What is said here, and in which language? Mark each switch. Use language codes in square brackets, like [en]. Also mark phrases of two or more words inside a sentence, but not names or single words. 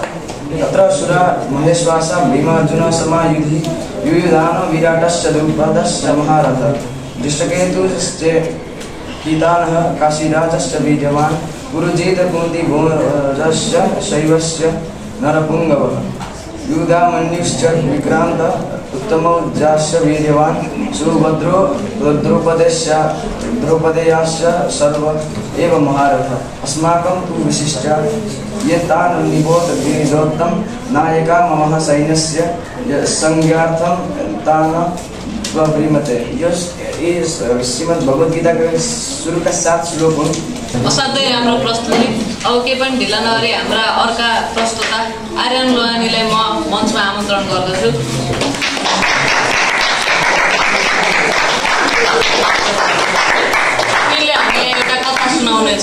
[sa] तत्र असुरा महेश्वासा भीमार्जुन समायुधि युयुधानो विराटश्च द्रुपदश्च महारथ दृष्टकेतुश्च कीतानः काशीराजश्च वीर्यवान् पुरुजित कुन्तीभोजश्च शैवश्च नरपुङ्गवः युधामन्युश्च विक्रान्त उत्तमौजाश्च वीर्यवान् सुभद्रो द्रौपदेयाश्च सर्व एव महारथ अस्माकं तु विशिष्ट ये तान् निबोध गिरिजोत्तम नायका मम सैन्यस्य संज्ञार्थं तान् प्रवृमते। [ne] यो श्रीमद् भगवत गीताको सुरुका 7 श्लोक हुन्। असाध्यै राम्रो प्रस्तुति। अब केही पनि ढिला नगरी हाम्रा अर्का प्रस्तुता आर्यन लोहानीलाई म मञ्चमा आमन्त्रण गर्दछु। उनले हामीलाई एउटा कथा सुनाउनेछ।